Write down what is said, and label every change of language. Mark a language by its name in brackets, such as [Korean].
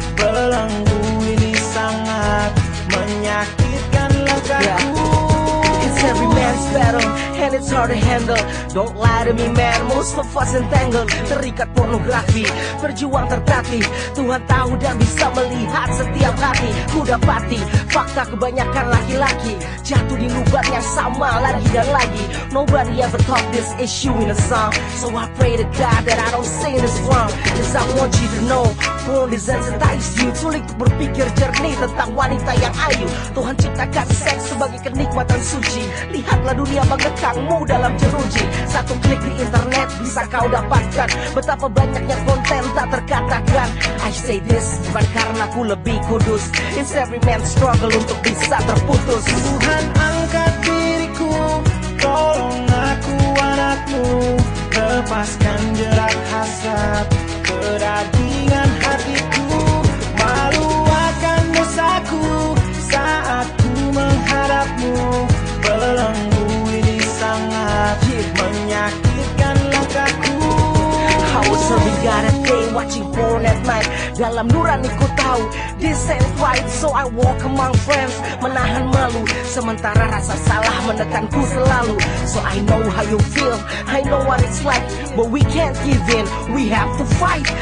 [Indonesian] Belenggu ini sangat menyakitkan langkahku. [English] It's every man's battle and it's hard to handle. Don't lie to me man, most of us entangled. [Indonesian] Terikat pornografi, berjuang tertatih. Tuhan tahu dan bisa melihat setiap hati. Ku dapati fakta kebanyakan laki-laki jatuh di lubang yang sama lagi dan lagi. [English] Nobody ever talk this issue in a song, so I pray to God that I don't say this wrong. Cause I want you to know porn desensitize you. [Indonesian] Sulit berpikir jernih tentang wanita yang ayu. Tuhan ciptakan seks sebagai kenikmatan suci. Lihatlah dunia mengekangmu dalam jeruji. Satu klik di internet bisa kau dapatkan betapa banyaknya konten tak terkatakan. [English] I say this [Indonesian] bukan karena ku lebih kudus. [English] It's every man's struggle [Indonesian] untuk bisa terputus. Tuhan angkat diriku, tolong aku anakmu. Lepaskan jerat hasrat keragingan hatiku. Malu akan dosaku saat ku menghadapmu. Belenggu ini sangat menyakitkan langkahku. [English] I was serving God at day, watching porn at night. [Indonesian] Dalam nurani ku tahu [English] this ain't right, so I walk among friends, [Indonesian] menahan malu. Sementara rasa salah menekanku selalu. [English] So I know how you feel, I know what it's like, but we can't give in, we have to fight.